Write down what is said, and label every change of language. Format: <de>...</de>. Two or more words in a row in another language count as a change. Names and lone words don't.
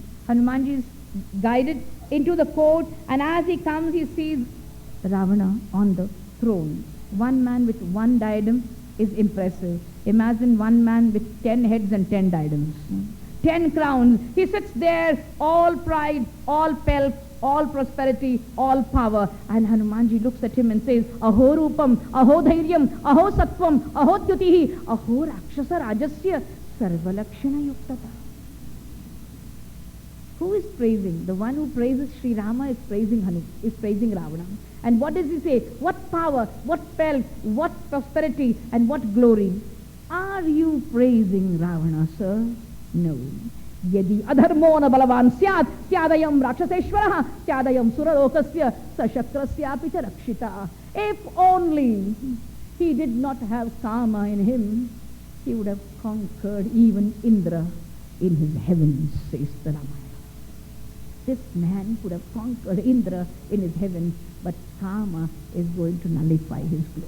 <en>Hanumanji is guided into the court, and as he comes, he sees Ravana on the throne. One man with one diadem is impressive. Imagine one man with 10 heads and 10 diadems. 10 crowns. He sits there, all pride, all pelf, all prosperity, all power. And Hanumanji looks at him and says,</en> <sa>Aho Rupam, Aho Dhairyam, Aho Sattvam, Aho Tyutihi, Aho Rakshasa Rajasya, Sarvalakshana Yuktata.</sa> <en>Who is praising? The one who praises Sri Rama is praising Ravana. And what does he say? What power, what pelf, what prosperity, and what glory? Are you praising Ravana, sir? No.</en> <sa>Yadi adharmo na balavan syad, syadayam rakshaseshvaraha, syadayam suralokasya, sashakrasya picha rakshita.</sa> <en>If only he did not have kama in him, he would have conquered even Indra in his heavens, says the Ramayana. This man could have conquered Indra in his heavens, but kama is going to nullify his glory.</en>